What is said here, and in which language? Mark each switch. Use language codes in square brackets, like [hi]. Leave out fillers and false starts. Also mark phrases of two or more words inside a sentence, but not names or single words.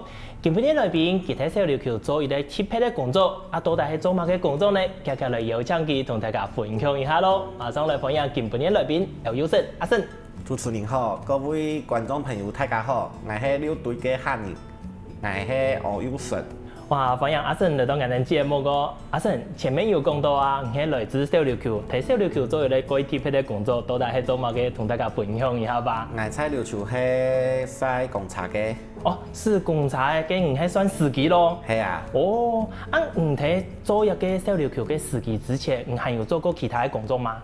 [yue] 今日来宾其他小琉球做一个特别的工作，到底是做乜嘅工作呢？接下来邀请佢同大家分享一下咯。马上来欢迎今日来宾姚佑胜阿胜。主持人好，各位观众朋友大家好，我是六队嘅汉人，我是姚佑胜。哇，欢迎阿胜来到我哋节目個。阿勝前面有講到啊，你係來自小琉球，喺小琉球做一個特別的工作，到底係做乜嘅？同大家分享一下吧。我在琉球係晒貢茶嘅。哦，是貢茶嘅，你係算司機咯。係啊。哦，你喺做一個小琉球嘅司機之前，你還有做過其他嘅工作嗎？